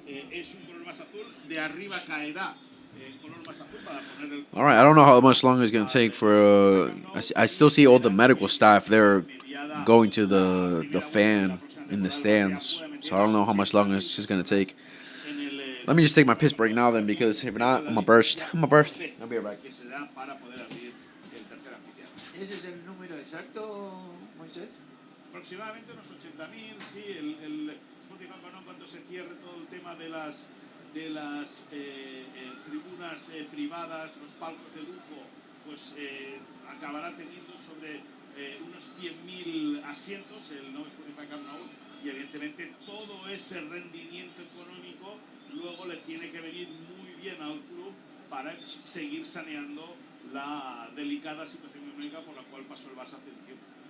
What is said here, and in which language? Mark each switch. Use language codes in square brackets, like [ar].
[es] es un color más azul, de arriba caerá el color más azul para poner el [en] All right, I don't know how much longer it's going to take for... I still see all the medical staff there going to the fan in the stands. So I don't know how much longer this is going to take. [es] en el [en] Let me just take my piss break now then, because if not, I'm going to burst. I'll be right back. [es] que se da para poder abrir el tercer anfiteatro. ¿Ese es el número exacto, Moisés? Aproximadamente unos 80.000, sí, el Spotify, ¿no? Cuando se cierre todo el tema de las tribunas privadas, los palcos de lujo, pues acabará teniendo sobre unos 100.000 asientos el nuevo Spotify Camp Nou, y evidentemente todo ese rendimiento económico luego le tiene que venir muy bien al club para seguir saneando la delicada situación económica por la cual pasó el Barça hace un tiempo.